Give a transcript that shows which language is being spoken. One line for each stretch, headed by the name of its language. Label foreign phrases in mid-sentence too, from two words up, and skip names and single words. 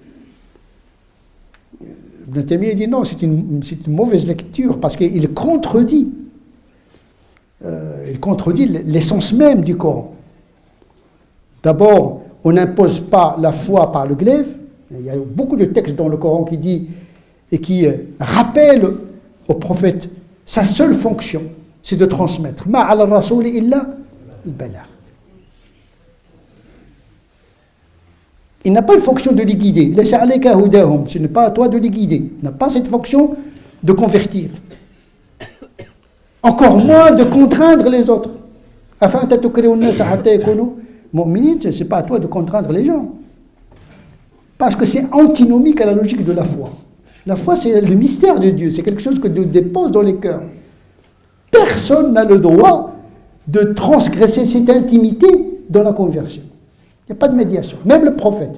French: Ibn Taymiyyah dit non, c'est une mauvaise lecture parce qu'il contredit l'essence même du Coran. D'abord, on n'impose pas la foi par le glaive. Il y a beaucoup de textes dans le Coran qui rappellent au prophète sa seule fonction, c'est de transmettre.
Arabic: ما على الرسول إلا البلاغ.
French: Il n'a pas une fonction de les guider.
Arabic: ليس عليك هداهم,
French: ce n'est pas à toi de les guider. Il n'a pas cette fonction de convertir. Encore moins de contraindre les autres.
Arabic: أفأنت تكره الناس حتى يكونوا مؤمنين,
French: ce n'est pas à toi de contraindre les gens. Parce que c'est antinomique à la logique de la foi. La foi, c'est le mystère de Dieu. C'est quelque chose que Dieu dépose dans les cœurs. Personne n'a le droit de transgresser cette intimité dans la conversion. Il n'y a pas de médiation. Même le prophète.